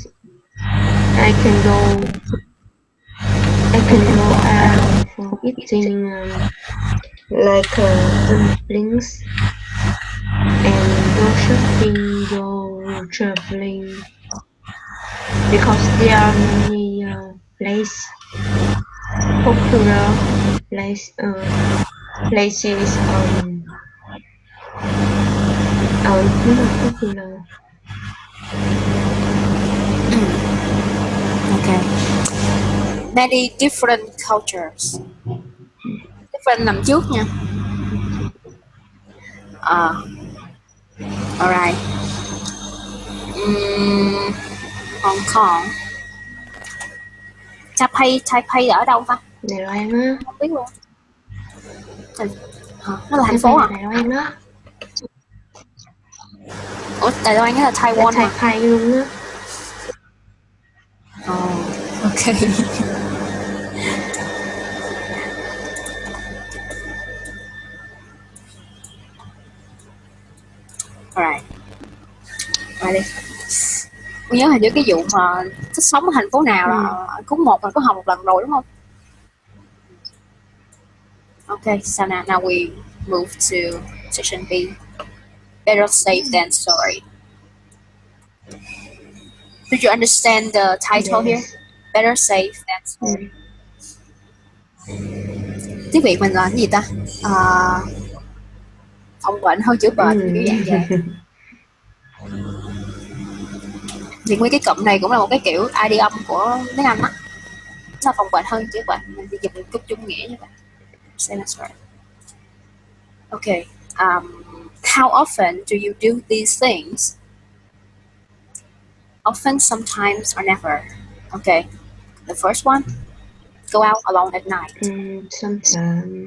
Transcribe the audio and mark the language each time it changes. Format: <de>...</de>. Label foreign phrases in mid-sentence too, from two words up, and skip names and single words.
<en>I can go out for eating like dumplings and go shopping, go traveling, because there are many popular places not popular. Okay. Many different cultures.</en> <vi>Different nằm trước nha. Alright. Hong Kong. Taipei ở đâu ta? Đài Loan á. Không biết luôn. Nó là thành phố à? Đài Loan đó. Ủa, Đài Loan là Taiwan mà. Taipei luôn á.</vi> <en>Ok. Alright.</en> <vi>Rồi đi. Tôi nhớ hình như cái vụ mà thích sống ở thành phố nào là cũng mình có học một lần rồi đúng không?</vi> <en>Okay, so now we move to section B. Better safe than sorry. Did you understand the title here? Better safe than sorry.</en> <vi>Tiếng Việt mình là cái gì ta? Phòng bệnh hơn chữa bệnh, kiểu dạng vậy. Thì nguyên cái cụm này cũng là một cái kiểu idiom của tiếng Anh á. Nó phòng bệnh hơn chữa bệnh, mình chỉ dùng chút chung nghĩa như vậy.</vi> <en>Say that's right. Okay. How often do you do these things? Often, sometimes, or never. Okay. The first one, go out alone at night. Sometimes.</en>